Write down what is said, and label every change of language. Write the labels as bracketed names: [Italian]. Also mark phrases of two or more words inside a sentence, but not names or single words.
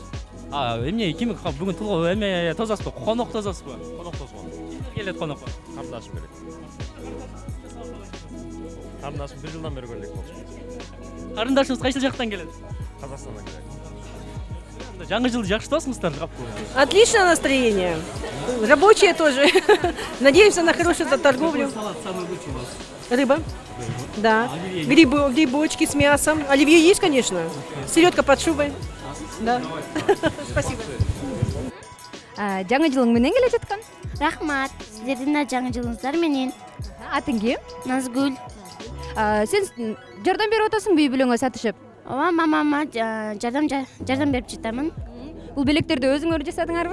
[Kyrgyz] Эмне ким бүгүн тулгоо эме тосасызбы? Конок тосасызбы? Конок тосгон. Келет конокко. Кардашым келет. Карындашым 1 жылдан бери көрдүк болчу. Карындашыңыз кайсы жактан келет? Казакстандан келет. Жаңы жылды жакшы тосуңуздар. [Russian] Отличное настроение. Рабочие тоже. Надеемся на хорошую торговлю. Рыба. Да. Грибочки с мясом. Оливье есть, конечно. Селедка под шубой. Да. Спасибо. [Kyrgyz] Жаңы жылың менен келе жаткан? Рахмат. Сиздердин да жаңы жылыңыздар менен. Атың ким? Назгүл. Сен жардам берип атасың үй бүлөңө сатышып? Ооба, мамама жардам берип жатамын. Бул белектерди өзүңөр жасадыңарбы?